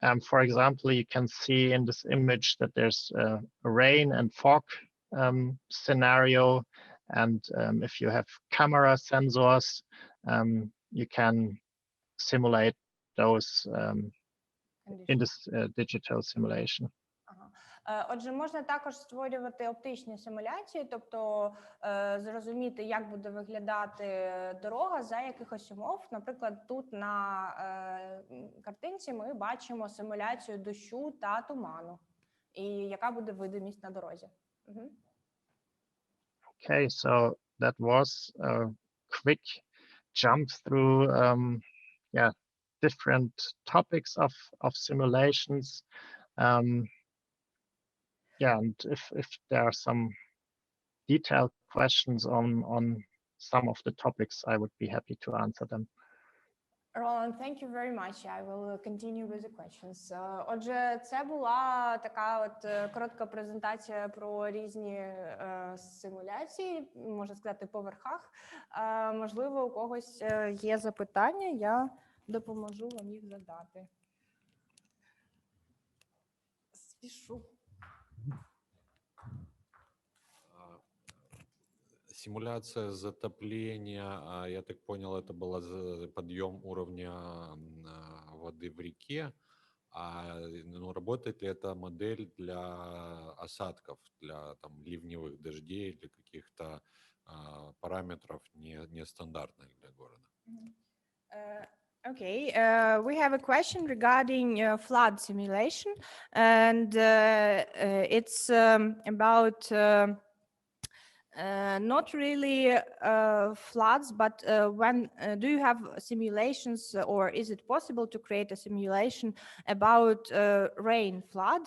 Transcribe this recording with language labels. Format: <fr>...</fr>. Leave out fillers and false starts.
<en>For example, you can see in this image that there's a rain and fog scenario, and if you have camera sensors, you can simulate those in this digital simulation.</en> <uk>Отже, можна також створювати оптичні симуляції, тобто зрозуміти, як буде виглядати дорога за якихось умов. Наприклад, тут на картинці ми бачимо симуляцію дощу та туману, і яка буде видимість на дорозі.</uk> <en>Okay, so that was a quick jump through different topics of simulations. And if there are some detailed questions on some of the topics, I would be happy to answer them. Roland, thank you very much. I will continue with the questions.</en> <uk>Отже, це була така от коротка презентація про різні симуляції, можна сказати, по верхах. Можливо, у когось є запитання, я допоможу вам їх задати. Спішу.</uk> <ru>Симуляция затопления, я так понял, это был подъем уровня воды в реке. Работает ли эта модель для осадков, для там, ливневых дождей, для каких-то параметров нестандартных для города?</ru> <en>Okay, we have a question regarding flood simulation, and it's about not really floods, but when do you have simulations, or is it possible to create a simulation about rain flood?</en>